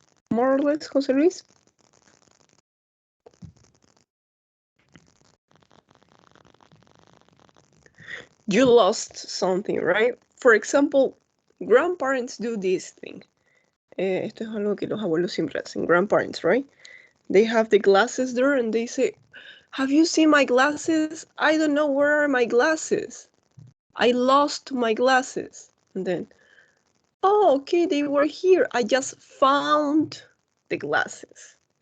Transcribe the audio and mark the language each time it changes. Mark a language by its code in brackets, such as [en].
[en] More or less, Jose Luis? You lost something, right? For example, grandparents do this thing. [es] Esto es algo que los abuelos siempre hacen. [en] Grandparents, right? They have the glasses there and they say, have you seen my glasses? I don't know, where are my glasses? I lost my glasses. And then, oh, okay, they were here. I just found the glasses.